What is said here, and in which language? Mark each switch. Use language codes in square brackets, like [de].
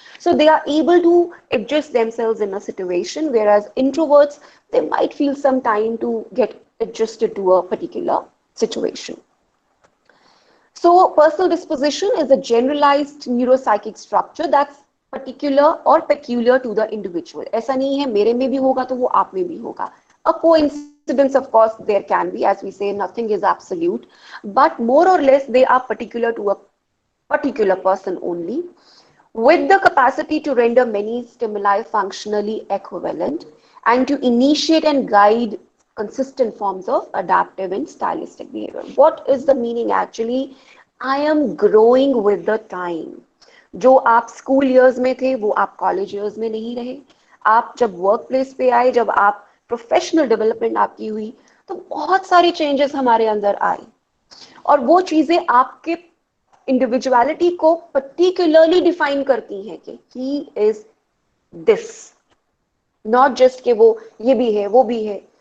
[en] So they are able to adjust themselves in a situation, whereas introverts, they might feel some time to get adjusted to a particular situation. So personal disposition is a generalized neuropsychic structure that's particular or peculiar to the individual. [hi] ऐसा नहीं है मेरे में भी होगा तो वो आप में भी होगा. [en] A coincidence, of course, there can be, as we say, nothing is absolute, but more or less they are particular to a particular person only, with the capacity to render many stimuli functionally equivalent and to initiate and guide consistent forms of adaptive and stylistic behavior. What is the meaning actually? I am growing with the time. [hi] जो आप school years में थे वो आप college years में नहीं रहे. आप जब वर्क प्लेस पे आए, जब आप प्रोफेशनल डेवलपमेंट आपकी हुई, तो बहुत सारी चेंजेस हमारे अंदर आए और वो चीजें आपके इंडिविजुअलिटी को पर्टिकुलरली डिफाइन करती हैं कि [en] he is this, not just [hi] कि वो ये भी है वो भी है.